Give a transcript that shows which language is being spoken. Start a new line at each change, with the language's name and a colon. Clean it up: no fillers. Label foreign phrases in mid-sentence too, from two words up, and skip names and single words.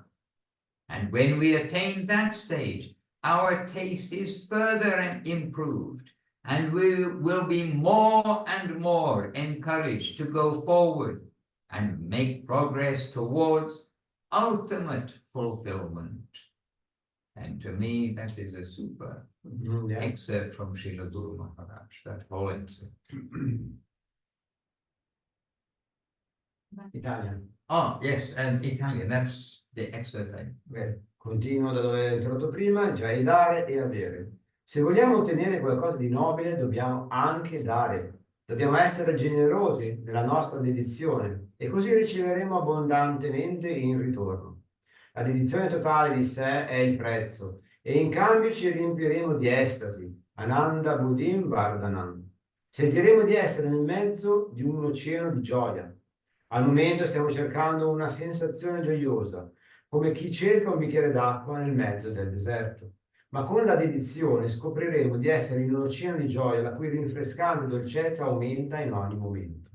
English: And when we attain that stage, our taste is further improved, and we will be more and more encouraged to go forward and make progress towards ultimate fulfillment. And to me, that is a super excerpt from Srila Guru Maharaj, that whole excerpt. Italian. Oh, yes, and Italian, that's the excerpt I read.
Italian: Continuo da dove ho introdotto prima, già il dare e avere. Se vogliamo ottenere qualcosa di nobile, dobbiamo anche dare. Dobbiamo essere generosi nella nostra dedizione e così riceveremo abbondantemente in ritorno. La dedizione totale di sé è il prezzo e in cambio ci riempiremo di estasi.
Sanskrit: Ananda buddhim vardhanam.
Italian: Sentiremo di essere nel mezzo di un oceano di gioia. Al momento stiamo cercando una sensazione gioiosa, come chi cerca un bicchiere d'acqua nel mezzo del deserto. Ma con la dedizione scopriremo di essere in un oceano di gioia la cui rinfrescante dolcezza aumenta in ogni momento.